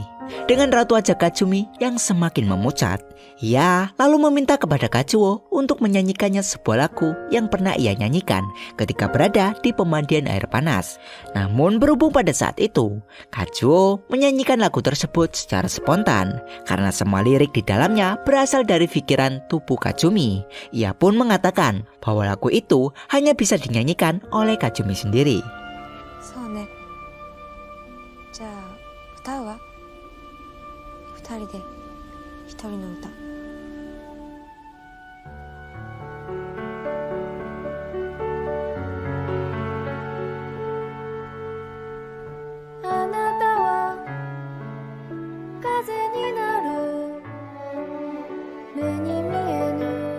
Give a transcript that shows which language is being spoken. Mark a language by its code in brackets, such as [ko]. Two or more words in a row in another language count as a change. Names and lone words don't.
[id] Dengan ratu wajah Kazumi yang semakin memucat, ia lalu meminta kepada Kazuo untuk menyanyikannya sebuah lagu yang pernah ia nyanyikan ketika berada di pemandian air panas. Namun berhubung pada saat itu, Kazuo menyanyikan lagu tersebut secara spontan karena semua lirik di dalamnya berasal dari pikiran tubuh Kazumi. Ia pun mengatakan bahwa lagu itu hanya bisa dinyanyikan oleh Kazumi sendiri. [ja] そうね。じゃあ歌うわ。二人で一人の歌。あなたは風になる目に見えぬ